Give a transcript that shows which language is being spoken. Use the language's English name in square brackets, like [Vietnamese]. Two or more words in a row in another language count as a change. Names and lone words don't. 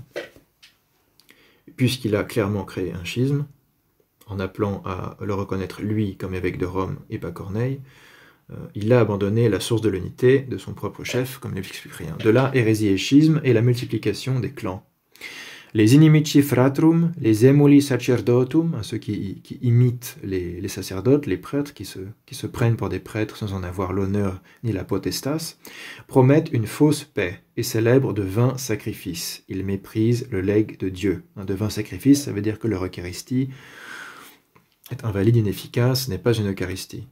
[French] Puisqu'il a clairement créé un schisme, en appelant à le reconnaître lui comme évêque de Rome et pas Corneille, il a abandonné la source de l'unité de son propre chef, comme l'explique Cyprien. De là, hérésie et schisme et la multiplication des clans. Les [Latin] inimici fratrum, [French] les [Latin] emuli sacerdotum, [French] ceux qui imitent les sacerdotes, les prêtres, qui se prennent pour des prêtres sans en avoir l'honneur ni la potestas, promettent une fausse paix et célèbrent de vains sacrifices. Ils méprisent le legs de Dieu. De vains sacrifices, ça veut dire que leur Eucharistie est invalide, inefficace, n'est pas une Eucharistie.